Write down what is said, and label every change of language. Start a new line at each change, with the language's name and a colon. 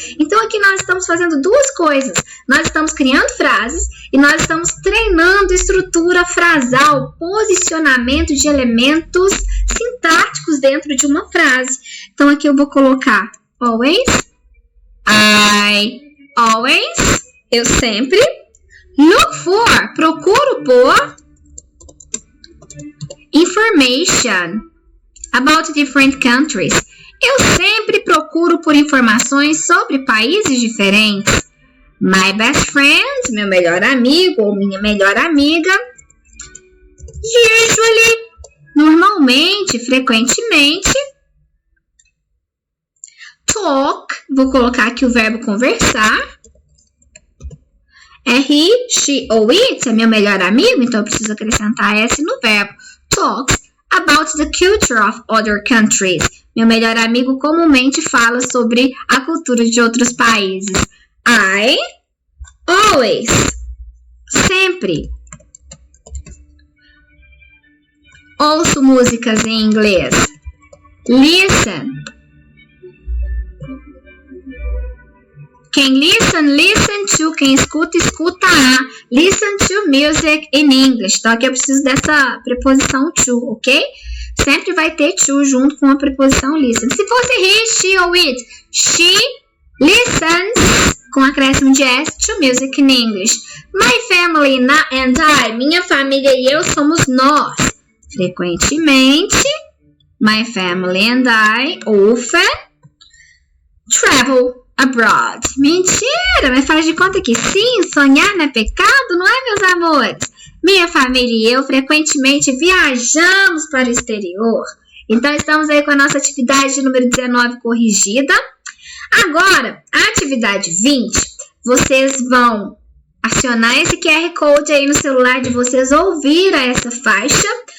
Portuguese: Então, aqui nós estamos fazendo duas coisas. Nós estamos criando frases e nós estamos treinando estrutura frasal, posicionamento de elementos sintáticos dentro de uma frase. Então, aqui eu vou colocar always,
English: I always,
Portuguese: eu sempre.
English: Look for,
Portuguese: procuro por.
English: Information about different countries.
Portuguese: Eu sempre procuro por informações sobre países diferentes.
English: My best friend,
Portuguese: meu melhor amigo ou minha melhor amiga.
English: Usually,
Portuguese: normalmente, frequentemente. Talk, vou colocar aqui o verbo conversar. É he, she ou it, é meu melhor amigo, então eu preciso acrescentar S no verbo.
English: Talks about the culture of other countries.
Portuguese: Meu melhor amigo comumente fala sobre a cultura de outros países.
English: I always, sempre.
Portuguese: Ouço músicas em inglês. Listen. Quem listen to. Quem escuta, escuta a.
English: Listen to music in English.
Portuguese: Então, aqui eu preciso dessa preposição to, ok? Sempre vai ter to junto com a preposição listen. Se fosse he, she ou it,
English: she listens,
Portuguese: com acréscimo de S,
English: to music in English. My family and I,
Portuguese: minha família e eu somos nós. Frequentemente,
English: my family and I often travel abroad.
Portuguese: Mentira, mas faz de conta que sim, sonhar não é pecado, não é, meus amores? Minha família e eu frequentemente viajamos para o exterior. Então, estamos aí com a nossa atividade número 19 corrigida. Agora, a atividade 20, vocês vão acionar esse QR Code aí no celular de vocês, ouvir essa faixa.